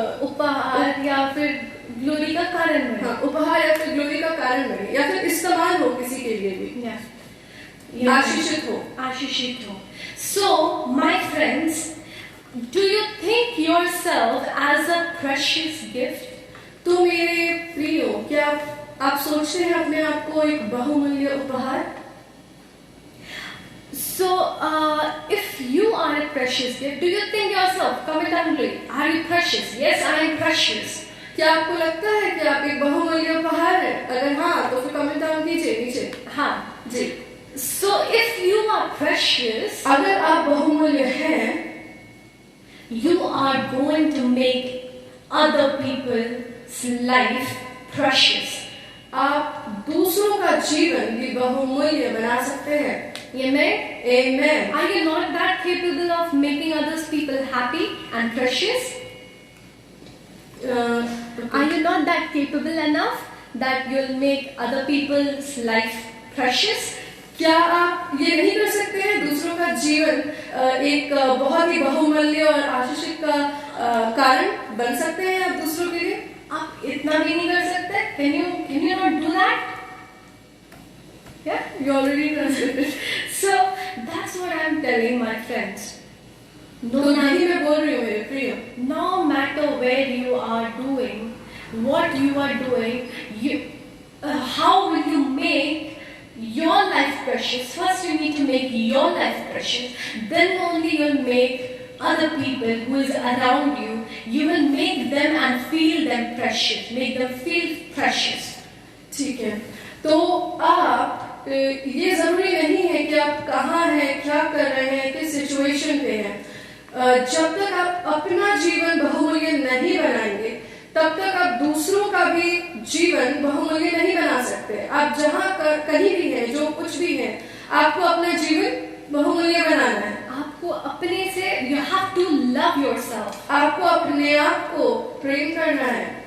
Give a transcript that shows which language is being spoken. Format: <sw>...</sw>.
<hi>उपहार या फिर ग्लोरी का कारण बने. हाँ, उपहार या फिर ग्लोरी का कारण बने या फिर इस्तेमाल हो किसी के लिए भी. आशीषित हो.</hi> <en>So, my friends, do you think yourself as a precious gift?</en> <hi>तो मेरे प्रियो, क्या आप सोचते हैं अपने आप को एक बहुमूल्य उपहार?</hi> <en>So, if you are a precious gift, do you think yourself, comment down below, are you precious? Yes, I am precious.</en> <hi>क्या आपको लगता है कि आप एक बहुमूल्य उपहार है? अगर हाँ, तो फिर कमेंट डाउन कीजिए नीचे. हाँ जी.</hi> <en>So, if you are precious,</en> <hi>अगर आप बहुमूल्य हैं,</hi> <en>you are going to make other people's life precious.</en> <hi>आप दूसरों का जीवन भी बहुमूल्य बना सकते हैं.</hi> <en>Amen? Amen. Are you not that capable of making others people happy and precious? Are you not that capable enough that you'll make other people's life precious?</en> <hi>क्या आप ये नहीं कर सकते हैं दूसरों का जीवन एक बहुत ही बहुमूल्य और आशीषित का कारण बन सकते हैं आप दूसरों के लिए? आप इतना भी नहीं कर सकते?</hi> <en>Can you not do that? Yeah, you already translated. So that's what I'm telling my friends.</en> <hi>तो नहीं मैं बोल रही हूँ मेरे प्रिय.</hi> <en>No matter where you are doing, what you are doing, how will you make your life precious? First you need to make your life precious. Then only you'll make other people who is around you. You will make them and feel them precious. Make them feel precious.</en> <hi>ठीक है. तो आप ये जरूरी नहीं है कि आप कहाँ हैं, क्या कर रहे हैं, किस सिचुएशन पे हैं. जब तक आप अपना जीवन बहुमूल्य नहीं बनाएंगे, तब तक आप दूसरों का भी जीवन बहुमूल्य नहीं बना सकते. आप जहाँ कहीं भी हैं, जो कुछ भी है, आपको अपना जीवन बहुमूल्य बनाना है. आपको अपने से</hi> <en>you have to love yourself.</en> <hi>आपको अपने आप को प्रेम करना है.</hi>